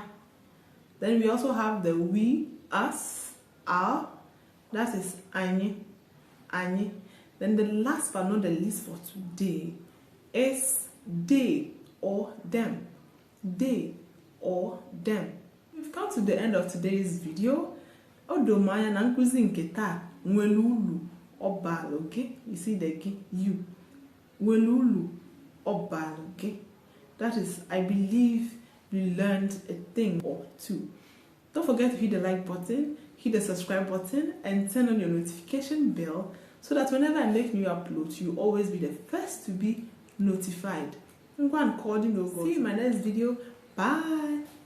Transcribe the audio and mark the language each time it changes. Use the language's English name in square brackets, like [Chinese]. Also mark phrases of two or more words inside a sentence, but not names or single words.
[English] Then we also have the we, us, our. That is anyị. Anyị. Then the last but not the least for today is they or them. They or them. We've come to the end of today's video. [Igbo] Odomanya na nkuzi nke taa nwere ulu ọbara, [English] okay? You see the gi, you. [Igbo] Nwere ulu ọbara, [English] okay? That is, I believe you learned a thing or two. Don't forget to hit the like button, hit the subscribe button, and turn on your notification bell so that whenever I make new uploads, you'll always be the first to be notified. I'm going to call you. See you in my next video. Bye.